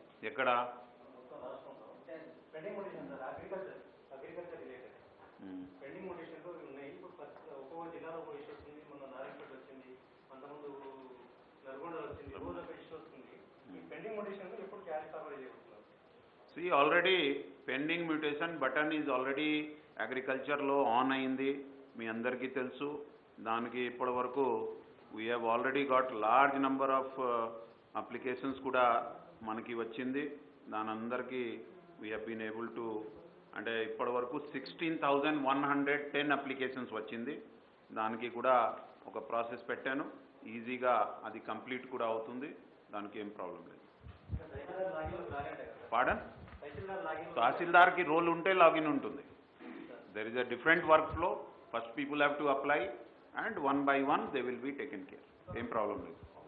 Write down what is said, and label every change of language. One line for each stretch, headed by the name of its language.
Telugu: ఎక్కడ
English: See, already pending mutation button is already agriculture
Telugu: లో on అయింది. మీ అందరికీ తెలుసు. దానికి ఇప్పటి వరకు
English: we have already got large number of applications
Telugu: కూడా మనకి వచ్చింది. దాని అందరికీ
English: we have been able to,
Telugu: అంటే ఇప్పటి వరకు 16,110 అప్లికేషన్స్ వచ్చింది. దానికి కూడా ఒక ప్రాసెస్ పెట్టాను. ఈజీగా అది కంప్లీట్ కూడా అవుతుంది. దానికి ఏం ప్రాబ్లం లేదు. పాడన్ తహసీల్దార్ కి రోల్ ఉంటే లాగిన్ ఉంటుంది.
English: There is a different workflow. First people have to apply and one by one they will be taken care. Same problem
Telugu: లేదు.